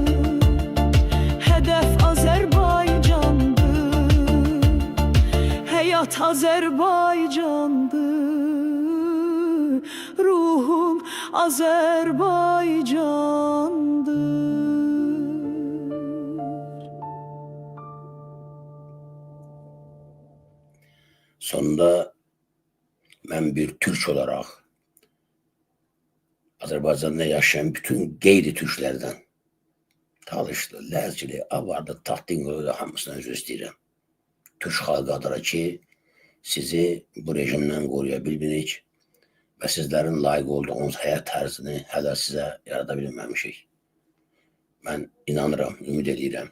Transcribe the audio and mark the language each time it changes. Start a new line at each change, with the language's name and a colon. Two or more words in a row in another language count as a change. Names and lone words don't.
Azerbaijani: Hədəf Azərbaycandır. Həyat Azərbaycandır. Ruhum Azərbaycandır.
Turkish: Sonunda ben bir Türk olarak Azerbaycan'da yaşayan bütün gayri Türklerden
Azerbaijani: Talışlı, Ləzgili, Avardı, Taxtinqoylu hamısından üzr istəyirəm. Türk xalqı adına ki sizi bu rejimden qoruya bilmirik və sizlərin layiq olduğunuz həyat tərzini hələ sizə yarada bilməmişik. Mən inanıram, ümid edirəm.